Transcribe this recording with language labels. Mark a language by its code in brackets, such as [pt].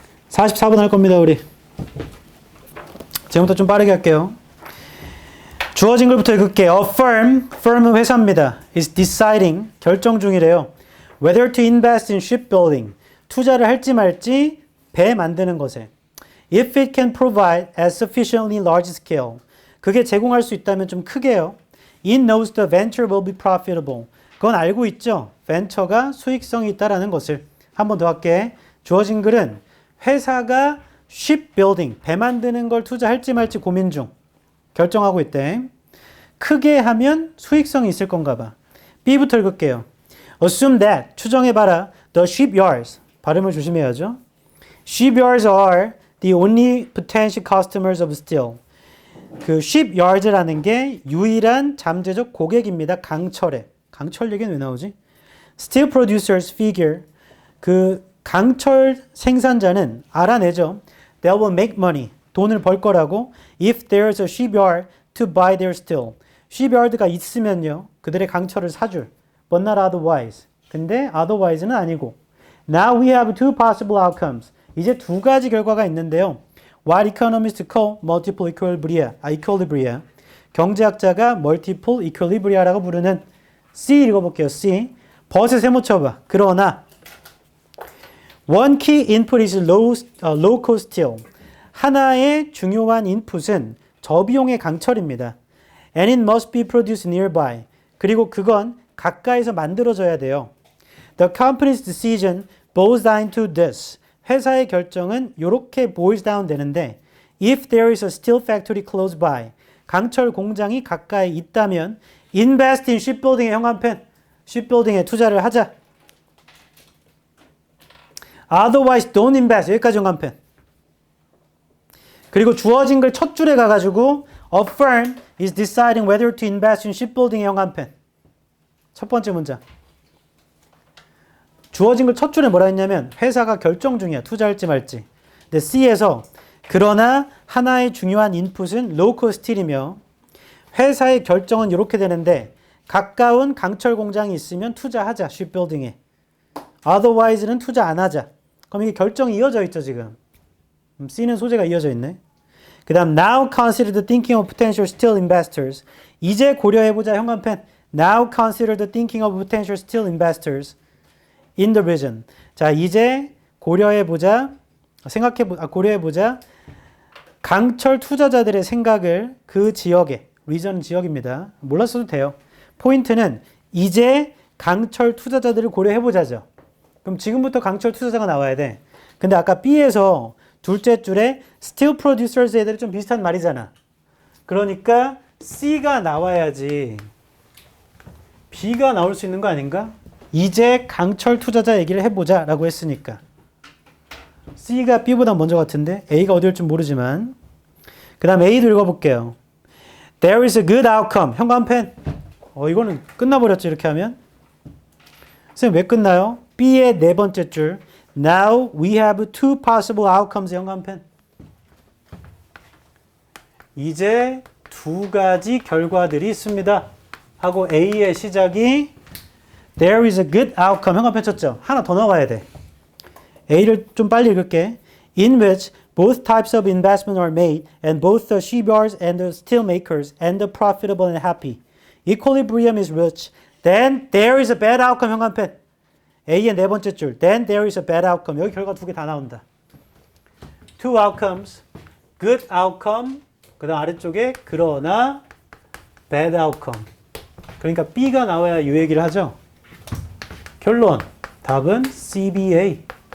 [ko] 44분 할 겁니다, 우리. 지금부터 좀 빠르게 할게요. 주어진 글부터 읽을게요. [en] A firm은 [ko] 회사입니다. [en] is deciding, [ko] 결정 중이래요. [en] whether to invest in shipbuilding, [ko] 투자를 할지 말지 배 만드는 것에. [en] if it can provide at sufficiently large scale, [ko] 그게 제공할 수 있다면 좀 크게요. [en] it knows the venture will be profitable, [ko] 그건 알고 있죠. 벤처가 수익성이 있다라는 것을. 한 번 더 할게. 주어진 글은 회사가 shipbuilding, 배 만드는 걸 투자할지 말지 고민 중. 결정하고 있대. 크게 하면 수익성이 있을 건가 봐. B부터 읽을게요. [en] Assume that, [ko] 추정해봐라. [en] The shipyards, [ko] 발음을 조심해야죠. [en] Shipyards are the only potential customers of steel. [ko] 그 shipyards라는 게 유일한 잠재적 고객입니다. 강철에. 강철 얘기는 왜 나오지? [en] Steel producers figure, [ko] 그 강철 생산자는 알아내죠. [en] They will make money, [ko] 돈을 벌 거라고. [en] If there's a shipyard to buy their steel. [ko] shipyard가 있으면요. 그들의 강철을 사줄. [en] But not otherwise. [ko] 근데 otherwise는 아니고. [en] Now we have two possible outcomes. [ko] 이제 두 가지 결과가 있는데요. [en] What economists call multiple equilibria. [ko] 경제학자가 multiple equilibria라고 부르는 C 읽어볼게요. C. 버스 세모 쳐봐. [en] 그러나 One key input is low cost steel. [ko] 하나의 중요한 인풋은 저비용의 강철입니다. [en] And it must be produced nearby. [ko] 그리고 그건 가까이서 만들어져야 돼요. [en] The company's decision boils down to this. [ko] 회사의 결정은 이렇게 [en] boils down 되는데 If there is a steel factory close by. [ko] 강철 공장이 가까이 있다면 [en] Invest in shipbuilding의 [ko] 형한펜. shipbuilding에 투자를 하자. [en] Otherwise don't invest. [ko] 여기까지 형한펜. 그리고 주어진 글 첫 줄에 가가지고 [en] A firm is deciding whether to invest in shipbuilding의 형한펜. [ko] 첫 번째 문장. 주어진 글 첫 줄에 뭐라 했냐면 회사가 결정 중이야. 투자할지 말지. 근데 C에서 그러나 하나의 중요한 인풋은 local steel이며 회사의 결정은 이렇게 되는데 가까운 강철 공장이 있으면 투자하자. shipbuilding에. Otherwise는 투자 안 하자. 그럼 이게 결정이 이어져 있죠 지금. C는 소재가 이어져 있네. 그 다음 [en] Now consider the thinking of potential steel investors. [ko] 이제 고려해보자 형광펜. [en] Now consider the thinking of potential steel investors in the region. [ko] 자 이제 고려해보자. 고려해보자. 강철 투자자들의 생각을 그 지역에. region은 지역입니다. 몰랐어도 돼요. 포인트는 이제 강철 투자자들을 고려해보자죠. 그럼 지금부터 강철 투자자가 나와야 돼. 근데 아까 B에서 둘째 줄에 steel producers 애들이 좀 비슷한 말이잖아. 그러니까 C가 나와야지 B가 나올 수 있는 거 아닌가? 이제 강철 투자자 얘기를 해보자 라고 했으니까 C가 B보다 먼저 같은데 A가 어디일 줄 모르지만 그 다음 A도 읽어볼게요. [en] There is a good outcome. [ko] 현관펜. 이거는 끝나버렸죠. 이렇게 하면. 선생님 왜 끝나요? B의 네 번째 줄. [en] Now we have two possible outcomes. [ko] 현관펜. 이제 두 가지 결과들이 있습니다. 하고 A의 시작이 [en] There is a good outcome. [ko] 현관펜 쳤죠? 하나 더 넣어가야 돼. A를 좀 빨리 읽을게. [en] In which both types of investment are made and both the shipyards and the steel makers and the profitable and happy. Equilibrium is reached. Then there is a bad outcome. [ko] 현관펜. A의 네 번째 줄. [en] Then there is a bad outcome. [ko] 여기 결과 두 개 다 나온다. Two outcomes. [en] Good outcome. [ko] 그 다음 아래쪽에 그러나 [en] bad outcome. [ko] 그러니까 B가 나와야 이 얘기를 하죠. 결론. 답은 CBA.